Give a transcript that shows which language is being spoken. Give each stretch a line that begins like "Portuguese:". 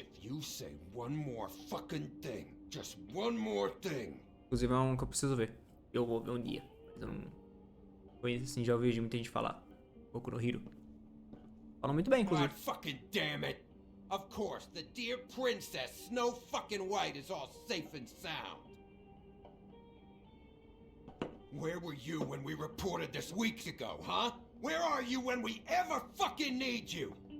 English: If you say one more fucking thing, just one more thing.
Portuguese: Inclusive é um que eu preciso ver. Eu vou ver um dia. Mas eu não conheço assim, já ouvi muita gente falar. Boku no Hero. Falam muito bem, inclusive.
English: God fucking damn it! Of course, the dear princess, Snow fucking White, is all safe and sound. Where were you when we reported this weeks ago, huh? Where are you when we ever fucking need you?